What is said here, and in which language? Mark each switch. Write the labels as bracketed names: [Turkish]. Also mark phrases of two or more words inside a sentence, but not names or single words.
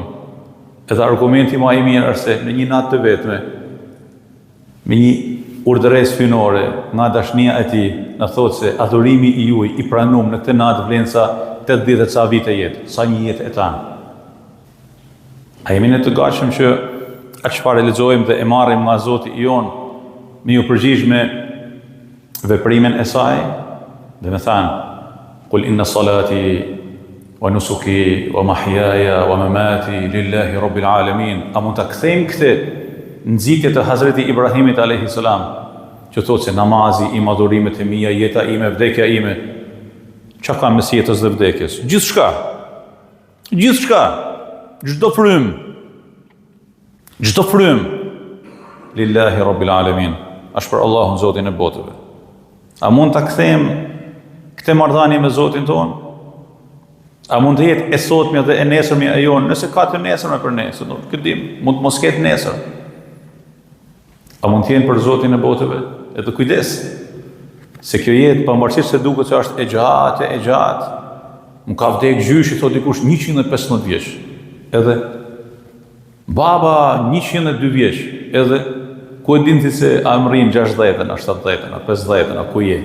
[Albanian] Edhe argumenti më i mirë është se në një natë të vetme, me një urdhëresë hyjnore nga dashnia e tij, na thotë se adhurimi i juaj i pranuar në këtë natë vlen sa 80 ca vite jetë, sa një jetë e tanë. A jemi ne të gatshëm që atë çfarë lexojmë dhe e marrim nga Zoti i jon, me ju përgjigj me veprimin e saj, dhe me thanë, [Arabic] "قل إن صلاتي ونسكي ومحياي ومماتي لله رب العالمين." [Albanian] A mund ta kthejmë këtë nxitje të Hazreti Ibrahimit [Arabic] عليه السلام, [Albanian] që thotë se namazi im, adhurimet e mia, jeta ime, vdekja ime, çka ka mes jetës dhe vdekjes? Gjithçka. Gjithçka. Çdo frym. [Arabic] لله رب العالمين. [Albanian] Është për Allahun Zotin e botëve. A mund ta kthejmë këtë marrëdhënie me Zotin tonë? A mund të jetë e sotmja dhe e nesërmja e jonë, nëse ka të nesërme për nesër, nuk e dim, mund të mos ketë nesër. A mund të jenë për Zotin e botëve? E të kujdes, se kjo jetë, pavarësisht se duket se është e gjatë, më ka vdekë gjyshi, thot dikush 115 vjeç, edhe baba 102 vjeç, edhe ku e din ti se a më rrinë 60-ën, a 70-ën, a 50-ën, a ku je?